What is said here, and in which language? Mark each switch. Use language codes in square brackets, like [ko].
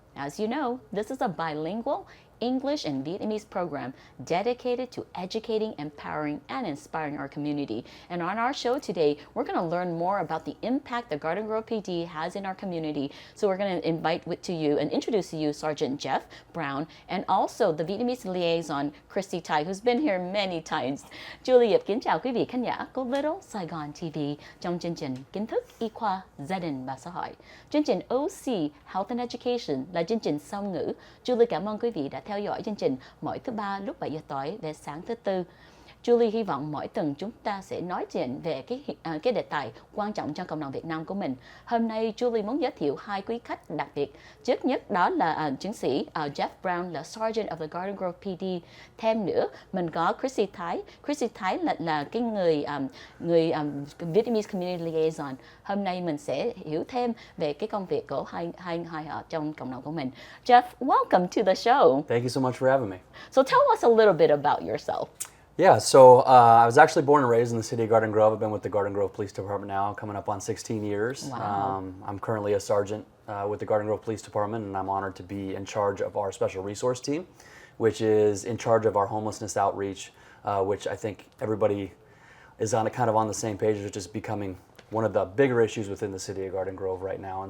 [en] As you know, this is a bilingual English and Vietnamese program dedicated to educating, empowering, and inspiring our community. And on our show today, we're going to learn more about the impact the Garden Grove PD has in our community. So we're going to invite to you and introduce to you Sergeant Jeff Brown and also the Vietnamese liaison Christy Tai, who's been here many times. [vi] Julie kính chào quý vị khán giả của Little Saigon TV trong chương trình Kiến thức Y khoa Gia đình và Xã hội. Chương trình OC Health and Education là chương trình song ngữ. Julie cảm ơn quý vị đã theo dõi chương trình mỗi thứ ba lúc 7 giờ tối đến sáng thứ tư. Julie hy vọng mỗi tuần chúng ta sẽ nói chuyện về cái đề tài quan trọng cho cộng đồng Việt Nam của mình. Hôm nay Julie muốn giới thiệu hai quý khách đặc biệt. Trước nhất đó là chiến sĩ Jeff Brown là [en] Sergeant of the Garden Grove PD. [vi] Thêm nữa mình có Christy Tai. Christy Tai là cái người Vietnamese Community Liaison. Hôm nay mình sẽ hiểu thêm về cái công việc của hai họ trong cộng đồng của mình. [en] Jeff, welcome to the show. Thank you so much for having me. So tell us a little bit about yourself. Yeah, so I was actually born and raised in the city of Garden Grove. I've been with the Garden Grove Police Department now, coming up on 16 years. Wow. I'm currently a sergeant with the Garden Grove Police Department, and I'm honored to be in charge of our special resource team, which is in charge of our homelessness outreach, which I think everybody is kind of on the same page, which is becoming one of the bigger issues within the city of Garden Grove right now.